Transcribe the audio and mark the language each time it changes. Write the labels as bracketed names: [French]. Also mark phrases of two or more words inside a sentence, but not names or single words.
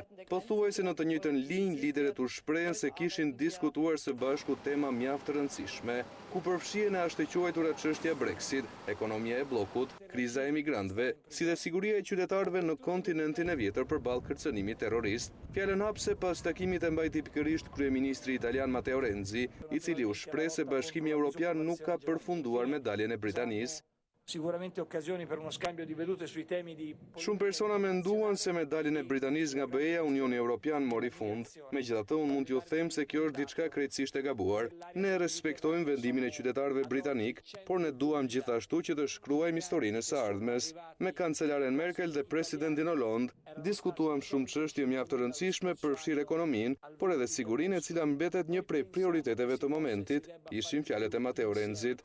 [Albanian] Pothuajse në të njëjtën linjë, liderët u shprehen se kishin diskutuar së bashku tema mjaft të rëndësishme, ku përfshihen e ashtëquajtura çështja Brexit, ekonomia e bllokut, kriza e emigrantëve, si dhe siguria e qytetarëve në kontinentin e vjetër përballë kërcënimit terrorist. Fjalën hapse pas takimit e mbajti pikërisht kryeministri italian Matteo Renzi, i cili u shpreh se Bashkimi Evropian nuk ka përfunduar me daljen e Britanisë. [Italian] Sicuramente occasioni per uno scambio di vedute sui temi di... [Albanian] Shumë persona menduan se me daljen e Britanisë nga BE-ja Unioni Evropian mori fund. Megjithatë, unë mund t'ju them se kjo është diçka krejtësisht e gabuar. Ne respektojmë vendimin e qytetarëve britanik, por ne duam gjithashtu që të shkruajmë historinë së ardhmes. Me kancelaren Merkel dhe presidentin Hollande diskutuam shumë çështje mjaft të rëndësishme, përfshirë ekonominë, por edhe sigurinë, e cila mbetet një prej prioriteteve të momentit, ishin fjalët e Matteo Renzit.